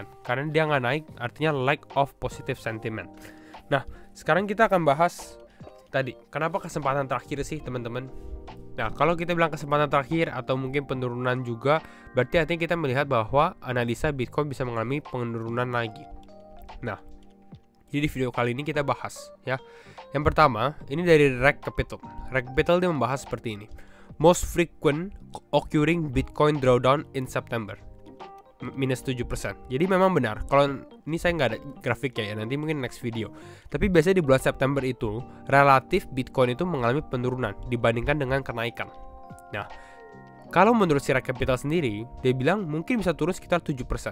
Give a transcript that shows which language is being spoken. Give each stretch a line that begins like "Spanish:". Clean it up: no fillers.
Indonesian: Karena dia nggak naik, artinya
English: lack of positive sentiment.
Indonesian: Nah, sekarang kita akan bahas tadi, kenapa kesempatan terakhir sih teman-teman. Nah, kalau kita bilang kesempatan terakhir atau mungkin penurunan juga, berarti artinya kita melihat bahwa analisa Bitcoin bisa mengalami penurunan lagi. Nah, jadi di video kali ini kita bahas ya. Yang pertama, ini dari Reg Capital. Reg Capital dia membahas seperti ini.
English: Most frequent occurring Bitcoin drawdown in September.
Indonesian: Minus 7%. Jadi memang benar. Kalau ini saya nggak ada grafiknya ya, nanti mungkin
English: next video.
Indonesian: Tapi biasanya di bulan September itu relatif Bitcoin itu mengalami penurunan dibandingkan dengan kenaikan. Nah, kalau menurut si Reg Capital sendiri, dia bilang mungkin bisa turun sekitar 7%.